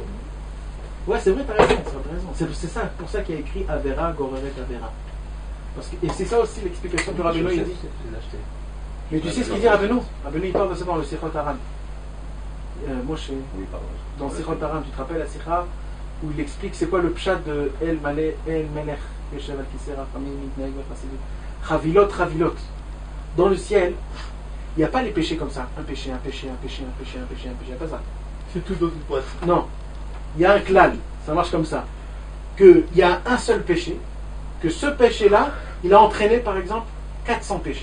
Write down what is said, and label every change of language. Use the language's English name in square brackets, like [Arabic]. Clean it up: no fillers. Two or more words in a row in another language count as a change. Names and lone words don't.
[French] Ouais, c'est vrai, t'as raison. C'est ça, pour ça qu'il y a écrit [Hebrew] עבירה גוררת עבירה. [French] Et c'est ça aussi l'explication que Rabbeinu il dit. Mais tu sais ce qu'il dit Rabbeinu? Rabbeinu il parle de ça dans le Sichot Haran. Moshe, Oui, pardon. dans le Sichot Haran, tu te rappelles la Sikha où il explique c'est quoi le pshat de [Hebrew] אל מלך יושב על כסא רחמים מתנהג חסידים. [French] Chavilot. Dans le ciel, il n'y a pas les péchés comme ça. Un péché, il n'y a pas ça. C'est tout dans une boîte. Non. Il y a un klal, ça marche comme ça. Qu'il y a un seul péché, que ce péché-là, il a entraîné par exemple 400 péchés.